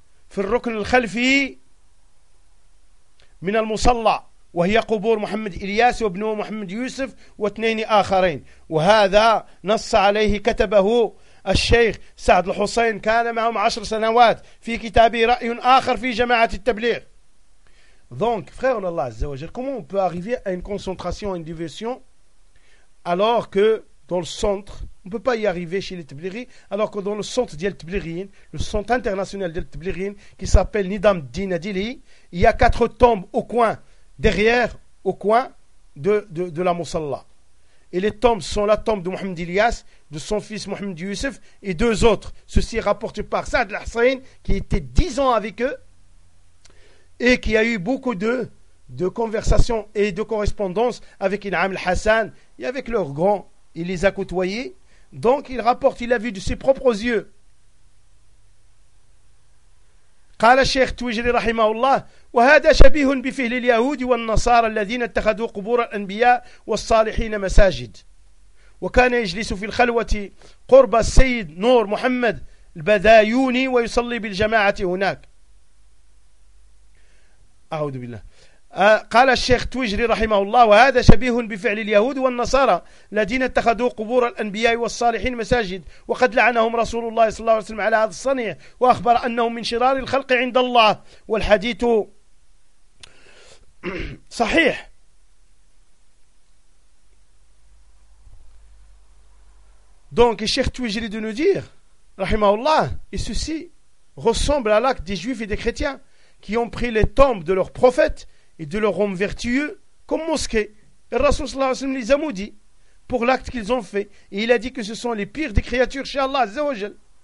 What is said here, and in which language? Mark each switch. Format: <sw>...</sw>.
<ar>في الركن الخلفي من المصلى، وهي قبور محمد إلياس وابنه محمد يوسف واثنين آخرين. وهذا نص عليه كتبه الشيخ سعد الحسين كان معهم 10 سنوات في كتابه رأي آخر في جماعة التبليغ.</ar> <fr>Donc, frère Allah Azza wa Jal, comment on peut arriver à une concentration, à une diversion, alors que dans le centre, on ne peut pas y arriver chez les Tablighi, alors que dans le centre d'El Tablighin, le centre international d'El Tablighin, qui s'appelle Nidam Din Adili, il y a 4 tombes au coin, derrière, au coin de la Moussallah. Et les tombes sont la tombe de Mohamed Ilyas, de son fils Mohamed Youssef et 2 autres. Ceci est rapporté par Saad al-Hussein, qui était 10 ans avec eux et qui a eu beaucoup de conversations et de correspondances avec Inam al-Hassan et avec leurs grands. Il les a côtoyés. Donc il rapporte, il a vu de ses propres yeux.</fr> <ar>قال الشيخ تويجري رحمه الله وهذا شبيه بفعل اليهود والنصارى الذين اتخذوا قبور الأنبياء والصالحين مساجد وكان يجلس في الخلوة قرب السيد نور محمد البدايوني ويصلي بالجماعة هناك. أعوذ بالله. قال الشيخ تويجري رحمه الله وهذا شبيه بفعل اليهود والنصارى الذين اتخذوا قبور الأنبياء والصالحين مساجد وقد لعنهم رسول الله صلى الله عليه وسلم على هذا الصنيع وأخبر أنهم من شرار الخلق عند الله والحديث صحيح.</ar> <fr>Donc الشيخ تويجري de nous dire رحمه الله et ceci ressemble à l'acte des juifs et des chrétiens qui ont pris les tombes de leurs prophètes et de leur homme vertueux comme mosquée. Le Rasoul sallallahu alayhi wa sallam les a maudits pour l'acte qu'ils ont fait. Et il a dit que ce sont les pires des créatures chez Allah azza wa jal.</fr>